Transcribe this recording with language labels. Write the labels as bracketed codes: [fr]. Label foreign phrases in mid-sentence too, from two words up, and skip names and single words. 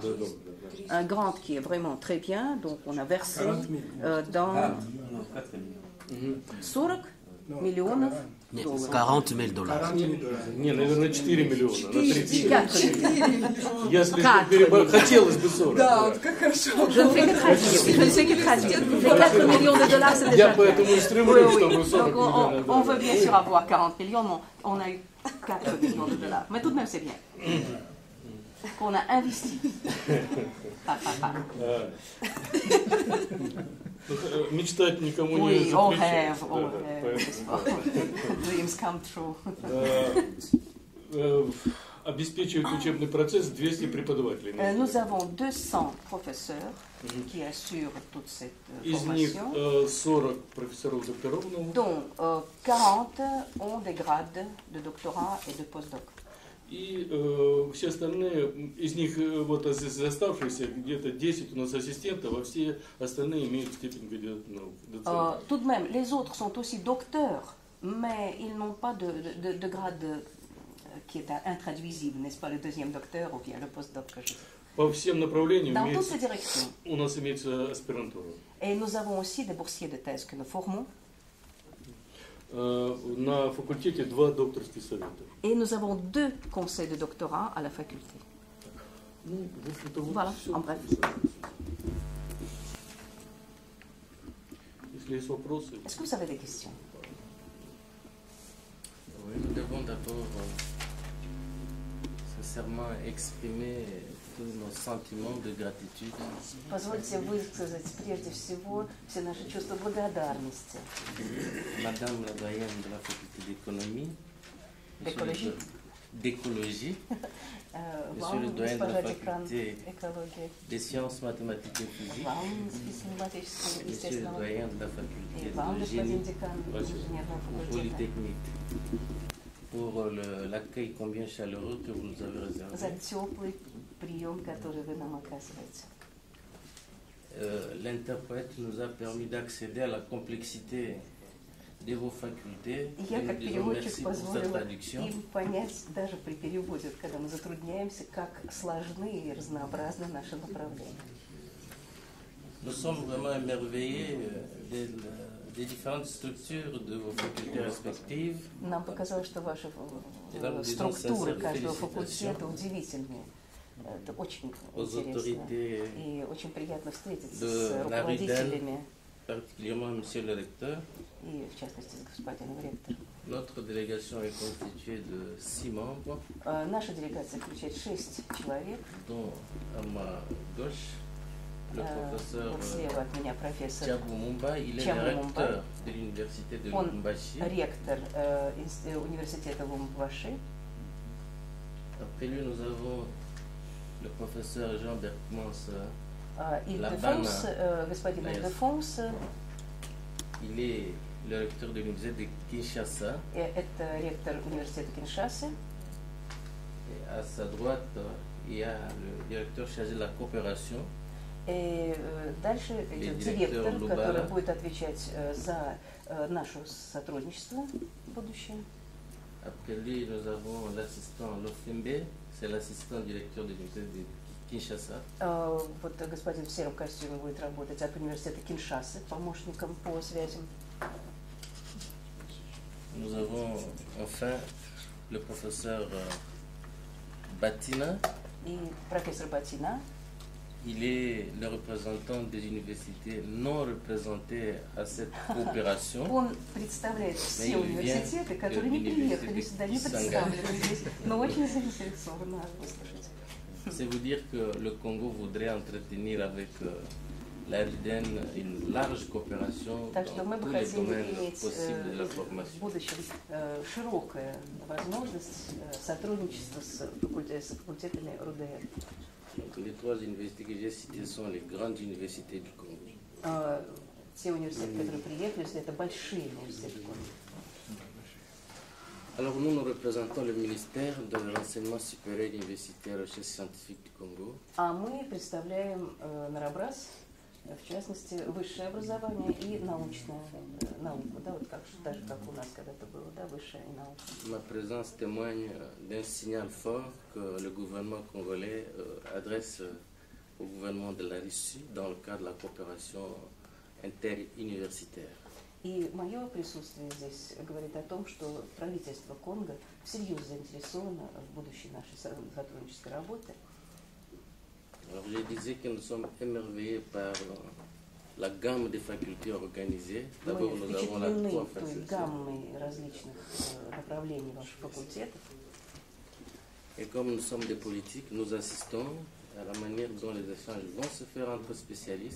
[fr] Un grant qui est vraiment très bien, donc on a versé dans [ru] 40 миллионов долларов. 40 000 долларов. Не, наверное, 4 миллиона на 30. Если хотелось бы 40. Да, вот как хорошо. [fr] Je ne fais que traduire. Les 4 millions de dollars, c'est déjà. [ru] Я поэтому и стремлюсь, чтобы 40 миллионов. [fr] On veut bien sûr avoir 40 millions, mais on a eu 4 millions de dollars. Mais tout de même, c'est bien. Qu'on a investi. [ru] Мечтать никому не запрещается. [en] Dreams come true. [ru] Обеспечивает учебный процесс 200 преподавателей. [fr] Nous avons 200 professeurs qui assurent toute cette [ru] Из них 40 профессоров докторов. [fr] Dont 40 ont des grades de doctorat et de postdoc. [ru] И все остальные, из них вот из оставшихся где-то 10 у нас ассистентов, а все остальные имеют степень кандидата наук. [fr] Tout de même, les autres sont aussi docteurs, mais ils n'ont pas de grade qui est intraduisible, n'est-ce pas, le deuxième docteur ou bien le postdoc que je sais. [ru] По всем направлениям [fr] Dans toutes les directions. [ru] У нас имеется аспирантура. [fr] Et nous avons aussi des boursiers de thèse que nous formons. [ru] На факультете 2 докторских совета. [fr] Et nous avons 2 conseils de doctorat à la faculté. Voilà, en bref. Est-ce qu'il y a des вопросы? Est-ce que vous avez des questions? Oui, nous devons d'abord sincèrement exprimer tous nos sentiments de gratitude. [ru] Позвольте высказать прежде всего все наши чувства благодарности. [fr] Madame la doyenne de la faculté d'économie, d'écologie, Monsieur le doyen de la faculté des sciences mathématiques et physiques, Monsieur le doyen de la faculté de génie polytechnique, pour l'accueil combien chaleureux que vous nous avez réservé. L'interprète nous a permis d'accéder à la complexité de vos facultés. [ru] Я как переводчик позволила им понять, даже при переводе, когда мы затрудняемся, как сложны и разнообразны наши направления. [fr] Nous sommes vraiment émerveillés des différentes structures de vos facultés respectives. [ru] Нам показалось, что ваши структуры каждого факультета удивительные. Это очень интересно. И очень приятно встретиться с руководителями. [fr] Particulièrement Monsieur le recteur. [ru] И в частности с господином ректором. [fr] Notre délégation est constituée de 6 membres. [ru] Наша делегация включает 6 человек. [fr] Dont à ma gauche le professeur [ru] слева от меня профессор Тябу Мумба, [fr] il est le recteur de l'université de Lubumbashi. [ru] Он ректор университета Лубумбаши. [fr] Après lui, nous avons le professeur Jean Berkmans. [ru] Ильдефонс, господин Ильдефонс. [fr] Il est le recteur de l'université de Kinshasa. [ru] Это ректор университета Киншасы. [fr] Et à sa droite, il y a le directeur chargé de la coopération. [ru] И дальше идет директор, который будет отвечать за наше сотрудничество в будущем. [fr] Après lui, nous avons l'assistant Lofimbe, c'est l'assistant directeur de l'université de Киншаса. [ru] Вот господин в сером костюме будет работать от университета Киншасы, помощником по связям. [fr] Nous avons enfin le professeur Batina. [ru] И профессор Батина. [fr] Il est le représentant des universités non représentées à cette coopération. [ru] Он представляет все университеты, которые не приехали сюда, не представлены здесь, но очень заинтересованы выслушать. [fr] C'est vous dire que le Congo voudrait entretenir avec la RDN une large coopération dans tous les domaines possibles de la formation. [ru] В будущем широкая возможность сотрудничества с факультетами РУДН. [fr] Les 3 universités que j'ai citées sont les grandes universités du Congo. [ru] Те университеты, которые приехали, это большие университеты Конго. [fr] Alors nous représentons le ministère de l'enseignement supérieur universitaire et recherche scientifique du Congo. [ru] А мы представляем Нарабраз, в частности, высшее образование и научную науку, да, вот как, даже как у нас когда-то было, да, высшая наука. [fr] Ma présence témoigne d'un signal fort que le gouvernement congolais adresse au gouvernement de la Russie dans le cadre de la coopération interuniversitaire. [ru] И мое присутствие здесь говорит о том, что правительство Конго всерьез заинтересовано в будущей нашей сотруднической работе. [fr] Alors je disais que nous sommes émerveillés par la gamme des facultés organisées. D'abord nous avons la [ru] гаммой различных направлений ваших факультетов. [fr] Et comme nous sommes des politiques, nous assistons à la manière dont les échanges vont se faire entre spécialistes.